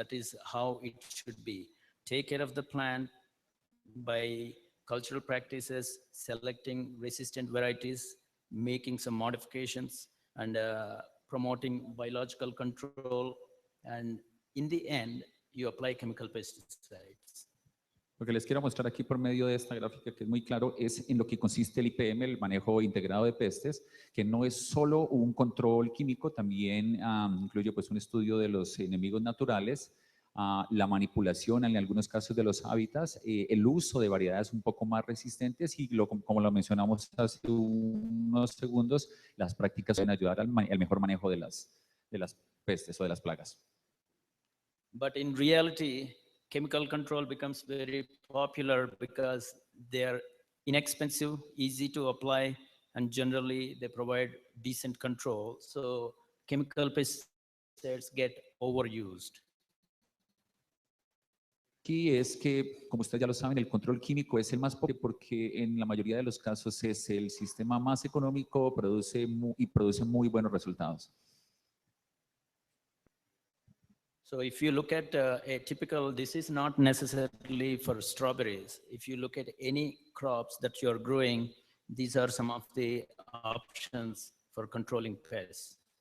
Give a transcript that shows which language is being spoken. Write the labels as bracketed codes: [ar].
[en] That is how it should be. Take care of the plant by cultural practices, selecting resistant varieties, making some modifications, and promoting biological control. And in the end, you apply chemical pesticides. [es] Lo que les quiero mostrar aquí por medio de esta gráfica, que es muy claro, es en lo que consiste el IPM, el manejo integrado de pestes, que no es solo un control químico, también incluye pues un estudio de los enemigos naturales, la manipulación en algunos casos de los hábitats, el uso de variedades un poco más resistentes y como lo mencionamos hace unos segundos, las prácticas pueden ayudar al mejor manejo de las pestes o de las plagas. [en] But in reality, chemical control becomes very popular because they are inexpensive, easy to apply, and generally they provide decent control. So chemical pesticides get overused. [es] Aquí es que, como ustedes ya lo saben, el control químico es el más popular porque en la mayoría de los casos es el sistema más económico, produce muy buenos resultados. [en] So if you look at a typical, this is not necessarily for strawberries. If you look at any crops that you're growing, these are some of the options for controlling pests.